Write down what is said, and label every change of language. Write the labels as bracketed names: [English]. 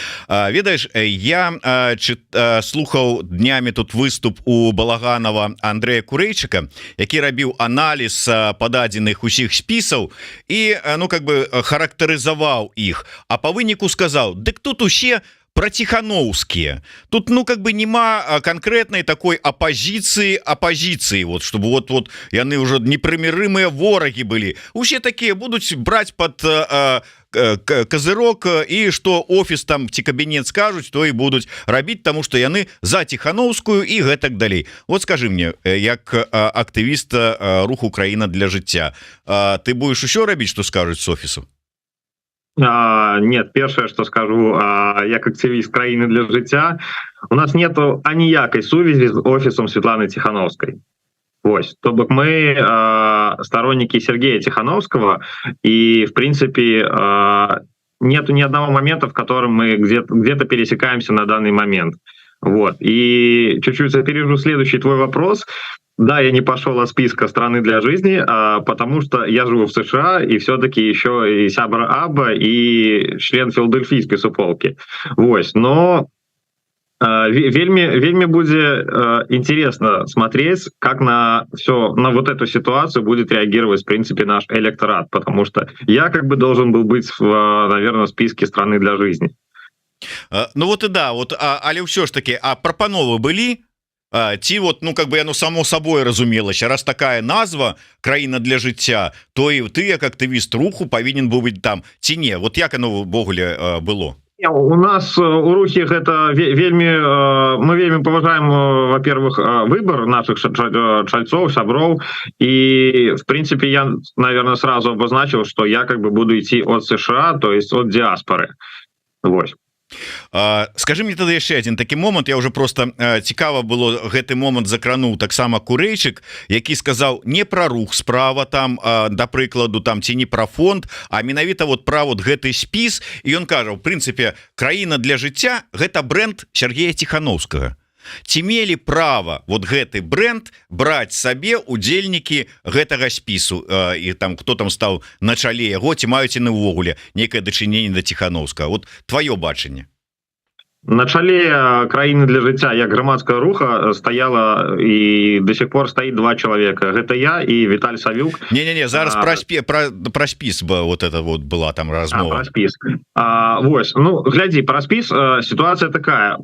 [Belarusian] Ведаеш, я слухаў днямі тут выступ у Балаганова Андрэя Курэйчыка, які рабіў аналіз пададзеных усіх спісаў і, ну, как бы характарызаваў іх, а па выніку сказаў: дык тут усе [Russian] про Тихановские. Тут, ну, как бы нема конкретной такой оппозиции, вот, чтобы вот яны уже непримиримые вороги были. Усе такие будут брать под козырок, и что офис там ці кабинет скажут, то и будут рабить, потому что яны за Тихановскую и гэтак далей. Вот скажи мне, як активист руху «Краіна для жыцця», ты будешь еще рабить, что скажут с офису? Нет, першае, что скажу, як активист «Краіны для жыцця», у нас нету аніякай сувязі з офісом Светланы Тихановской. [Belarusian] Вось, то бок [Russian] мы сторонники Сергея Тихановского, и в принципе нету ни одного момента, в котором мы где-то пересекаемся на данный момент. Вот. И чуть-чуть опережу следующий твой вопрос. Да, я не пошел от списка «Страны для жизни», потому что я живу в США, и все-таки еще и сябра Аба, и член филадельфийской суполки. Вот. Но вельми будет интересно смотреть, как на вот эту ситуацию будет реагировать, в принципе, наш электорат, потому что я как бы должен был быть, наверное, в списке «Страны для жизни». Ну вот и да, вот, але все ж таки, а прапановы были? [Belarusian] Ці вот, ну, как бы яно само собой разумелася, раз такая назва «Краіна для жыцця», то і ты, як актывіст руху, павінен быў быць там, ці не? Вот як оно ўвогуле было? У нас у рухе гэта мы вельмі паважаем, [Russian] во-первых, выбор наших чальцов, сяброў, и в принципе я, наверное, сразу обозначил, что я как бы буду идти от США, то есть от диаспоры. [Belarusian] Вось. Скажи мне тады яшчэ один такі момант. Я уже просто цікава было гэты момант закрануў таксама Курэйчык, які сказаў не пра рух справа там, да прыкладу, там ці не пра фонд, а менавіта вот пра вот гэты спіс. І ён кажа, в прынцыпе, краіна для жыцця гэта бренд Сергея Ціхановскага. Ці мелі права вот гэты бренд браць сабе удзельнікі гэтага спісу, і там хто там стаў на чале яго, ці маюць яны ўвогуле нейкае дачыненне да Ціхановскага? Вот твоё бачанне. На чале краіны для жыцця як грамадскага руха стаяла і [Russian] до сих пор [Belarusian] стаіць два чалавека. Гэта я і Віталь Савюк. Не-не-не, зараз пра спіс [Russian] вот это вот [Belarusian] была там размова. Пра спіс. Вось, ну, глядзі, пра спіс ситуация такая.